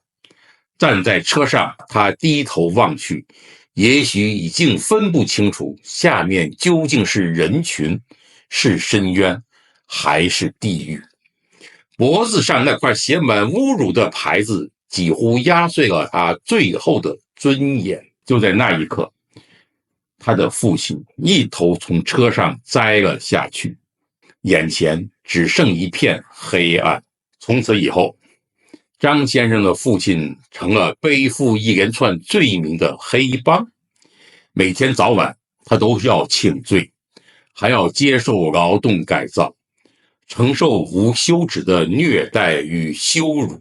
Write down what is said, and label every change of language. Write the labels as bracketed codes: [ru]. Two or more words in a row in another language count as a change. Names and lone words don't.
[zh] 站在車上，他低頭望去，也許已經分不清楚下面究竟是人群，是深淵，還是地獄。脖子上那塊寫滿侮辱的牌子幾乎壓碎了他最後的尊嚴。就在那一刻，他的父親一頭從車上栽了下去，眼前只剩一片黑暗。從此以後，張先生的父親成了背負一連串罪名的黑幫，每天早晚他都要請罪，還要接受勞動改造，承受无休止的虐待與羞辱。